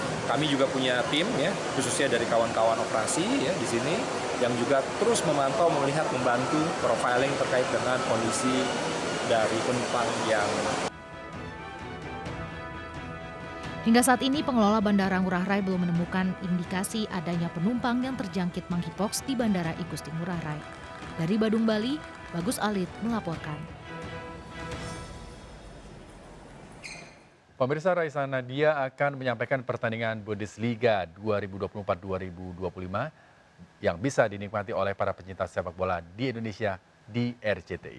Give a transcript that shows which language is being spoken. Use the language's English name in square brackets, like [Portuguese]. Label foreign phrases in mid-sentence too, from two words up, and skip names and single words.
[Indonesian] Kami juga punya tim ya, khususnya dari kawan-kawan operasi ya di sini yang juga terus memantau, melihat, membantu profiling terkait dengan kondisi dari penumpang yang. Hingga saat ini pengelola Bandara Ngurah Rai belum menemukan indikasi adanya penumpang yang terjangkit monkeypox di Bandara I Gusti Ngurah Rai. Dari Badung, Bali, Bagus Alit melaporkan. Pemirsa, Raisa Nadia akan menyampaikan pertandingan Bundesliga 2024-2025 yang bisa dinikmati oleh para pecinta sepak bola di Indonesia di RCTI.